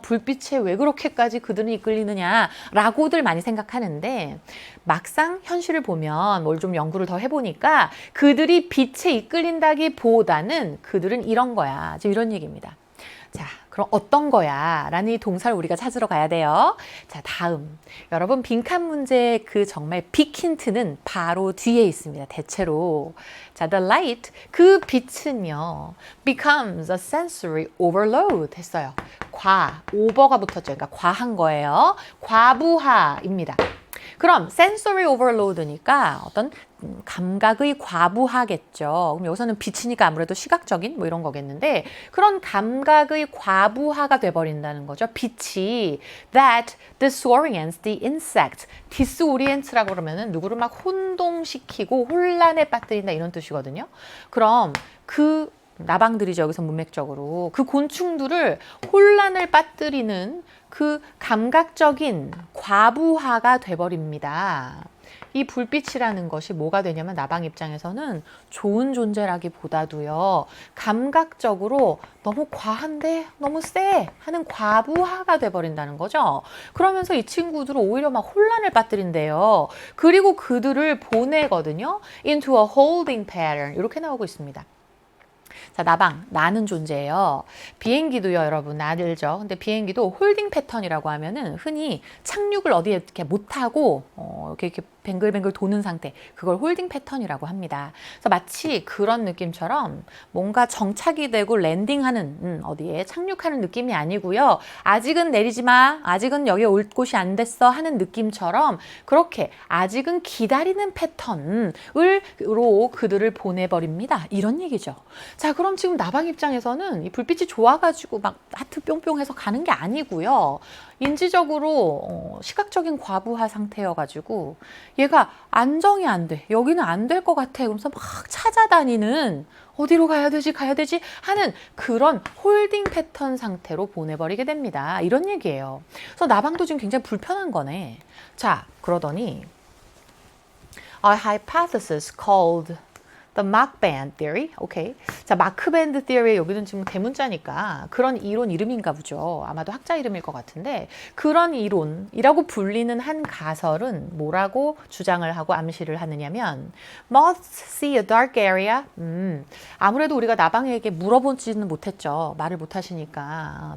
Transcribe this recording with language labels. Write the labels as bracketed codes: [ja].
[ko] 불빛에 왜 그렇게까지 그들은 이끌리느냐? 라고들 많이 생각하는데 막상 현실을 보면 뭘 좀 연구를 더 해보니까 그들이 빛에 이끌린다기보다는 그들은 이런 거야. 지금 이런 얘기입니다. 자, 그럼 어떤 거야? 라는 이 동사를 우리가 찾으러 가야 돼요. 자, 다음. 여러분, 빈칸 문제의 그 정말 빅 힌트는 바로 뒤에 있습니다. 대체로. 자, [en] the light, [ko] 그 빛은요, [en] becomes a sensory overload [ko] 했어요. over가 붙었죠. 그러니까 과한 거예요. 과부하입니다. 그럼 [en] sensory overload [ko] 니까 어떤 감각의 과부하겠죠. 그럼 여기서는 빛이니까 아무래도 시각적인 뭐 이런 거겠는데 그런 감각의 과부하가 돼버린다는 거죠. 빛이 [en] that disorients the insect. [ko] disorients라고 그러면은 누구를 막 혼동시키고 혼란에 빠뜨린다 이런 뜻이거든요. 그럼 그 나방들이죠. 여기서 문맥적으로 그 곤충들을 혼란을 빠뜨리는 그 감각적인 과부하가 돼버립니다. 이 불빛이라는 것이 뭐가 되냐면 나방 입장에서는 좋은 존재라기보다도요. 감각적으로 너무 과한데 너무 세 하는 과부하가 돼버린다는 거죠. 그러면서 이 친구들은 오히려 막 혼란을 빠뜨린대요. 그리고 그들을 보내거든요. [en] into a holding pattern [ko] 이렇게 나오고 있습니다. 자, 나방, 나는 존재예요. 비행기도요, 여러분, 나들죠. 근데 비행기도 홀딩 패턴이라고 하면은 흔히 착륙을 어디에 이렇게 못하고, 이렇게 뱅글뱅글 도는 상태. 그걸 홀딩 패턴이라고 합니다. 그래서 마치 그런 느낌처럼 뭔가 정착이 되고 랜딩하는, 어디에 착륙하는 느낌이 아니고요. 아직은 내리지 마. 아직은 여기 올 곳이 안 됐어. 하는 느낌처럼 그렇게 아직은 기다리는 패턴으로 그들을 보내버립니다. 이런 얘기죠. 자, 그럼 지금 나방 입장에서는 이 불빛이 좋아가지고 막 하트 뿅뿅 해서 가는 게 아니고요. 인지적으로 시각적인 과부하 상태여가지고 얘가 안정이 안 돼. 여기는 안 될 것 같아. 그러면서 막 찾아다니는 어디로 가야 되지 하는 그런 홀딩 패턴 상태로 보내버리게 됩니다. 이런 얘기예요. 그래서 나방도 지금 굉장히 불편한 거네. 자, 그러더니 [en] A hypothesis called The Mach Band Theory. [ko] 오케이. 자, 마크 밴드 theory 여기는 지금 대문자니까 그런 이론 이름인가 보죠. 아마도 학자 이름일 것 같은데 그런 이론이라고 불리는 한 가설은 뭐라고 주장을 하고 암시를 하느냐면 [en] Moths see a dark area. [ko] 아무래도 우리가 나방에게 물어보지는 못했죠. 말을 못하시니까.